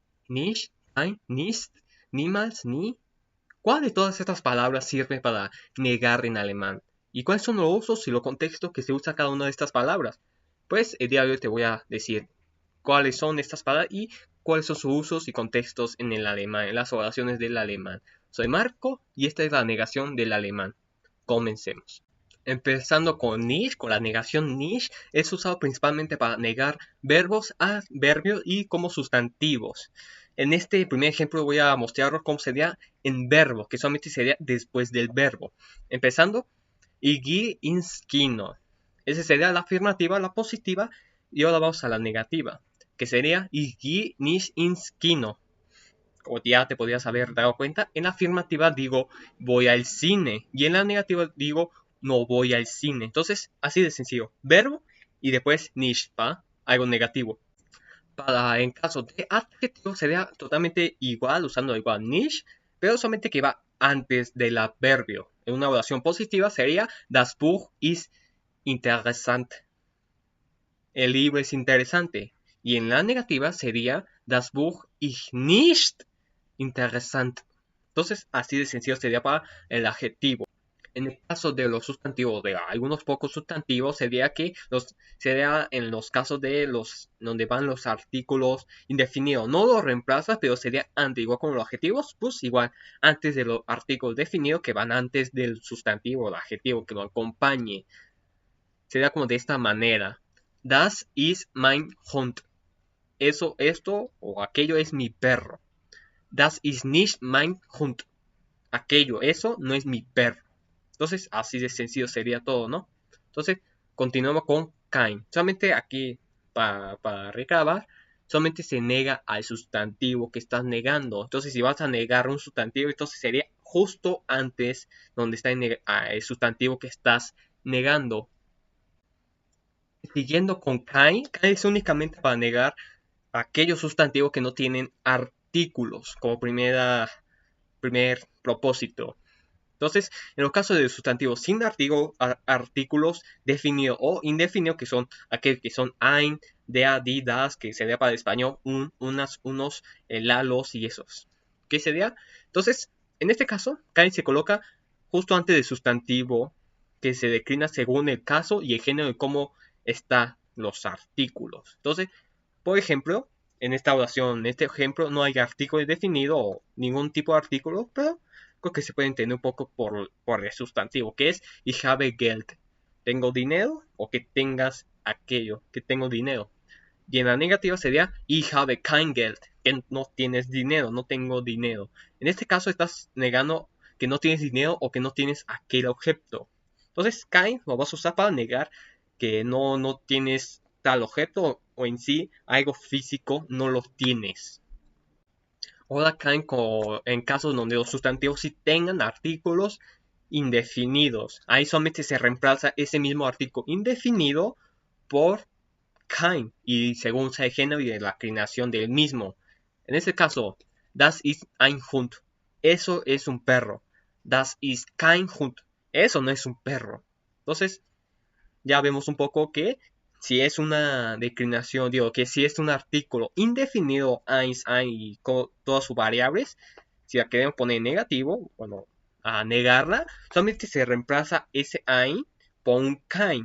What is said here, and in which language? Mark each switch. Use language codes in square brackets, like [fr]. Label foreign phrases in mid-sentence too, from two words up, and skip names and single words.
[de] nicht, kein, nicht, niemals, nie. [es] ¿Cuál de todas estas palabras sirve para negar en alemán? ¿Y cuáles son los usos y los contextos que se usa cada una de estas palabras? Pues el día de hoy te voy a decir cuáles son estas palabras y cuáles son sus usos y contextos en el alemán, en las oraciones del alemán. Soy Marco y esta es la negación del alemán. Comencemos. Empezando con nicht, con la negación nicht, es usado principalmente para negar verbos, adverbios y como sustantivos. En este primer ejemplo voy a mostraros cómo sería en verbo, que solamente sería después del verbo. Empezando, [de] ich gehe ins Kino. [es] Esa sería la afirmativa, la positiva, y ahora vamos a la negativa, que sería [de] ich gehe nicht ins Kino. [es] Como ya te podrías haber dado cuenta, en la afirmativa digo voy al cine y en la negativa digo no voy al cine. Entonces, así de sencillo, verbo y después nicht, ¿va? Algo negativo. En caso de adjetivo sería totalmente igual, usando igual nicht, pero solamente que va antes del adverbio. En una oración positiva sería [de] das Buch ist interessant. [es] El libro es interesante. Y en la negativa sería [de] das Buch ist nicht interessant. [es] Entonces, así de sencillo sería para el adjetivo. En el caso de los sustantivos, de algunos pocos sustantivos, sería en los casos de donde van los artículos indefinidos. No los reemplazas, pero sería antes, igual con los adjetivos, pues igual antes de los artículos definidos que van antes del sustantivo o el adjetivo que lo acompañe. Sería como de esta manera. [de] Das ist mein Hund. [es] Esto o aquello es mi perro. [de] Das ist nicht mein Hund. [es] Aquello, eso no es mi perro. Entonces, así de sencillo sería todo, ¿no? Entonces, continuamos con kein. Solamente aquí, para recabar, solamente se nega al sustantivo que estás negando. Entonces, si vas a negar un sustantivo, entonces sería justo antes donde está el sustantivo que estás negando. Siguiendo con kein, kein es únicamente para negar aquellos sustantivos que no tienen artículos como primer propósito. Entonces, en los casos de sustantivos sin artículos definidos o indefinidos, que son aquellos que son [de] ein, der, die, das, [es] que sería para el español unos, la, los y esos. ¿Qué sería? Entonces, en este caso, kein se coloca justo antes del sustantivo que se declina según el caso y el género de cómo están los artículos. Entonces, por ejemplo, en esta oración, en este ejemplo, no hay artículo definido o ningún tipo de artículo, pero creo que se puede entender un poco por el sustantivo, que es [de] ich habe Geld. [es] Tengo dinero o que tengas aquello, que tengo dinero. Y en la negativa sería [de] ich habe kein Geld, [es] que no tienes dinero, no tengo dinero. En este caso estás negando que no tienes dinero o que no tienes aquel objeto. Entonces kein lo vas a usar para negar que no tienes tal objeto o en sí algo físico no lo tienes. Ahora caen en casos donde los sustantivos sí tengan artículos indefinidos. Ahí solamente se reemplaza ese mismo artículo indefinido por kein y según sea el género y de la declinación del mismo. En este caso, [de] das ist ein Hund. [es] Eso es un perro. [de] Das ist kein Hund. [es] Eso no es un perro. Entonces, ya vemos un poco que si es una declinación, digo, que si es un artículo indefinido, ein y con todas sus variables, si la queremos poner negativo, bueno, a negarla, solamente se reemplaza ese ein por un kein.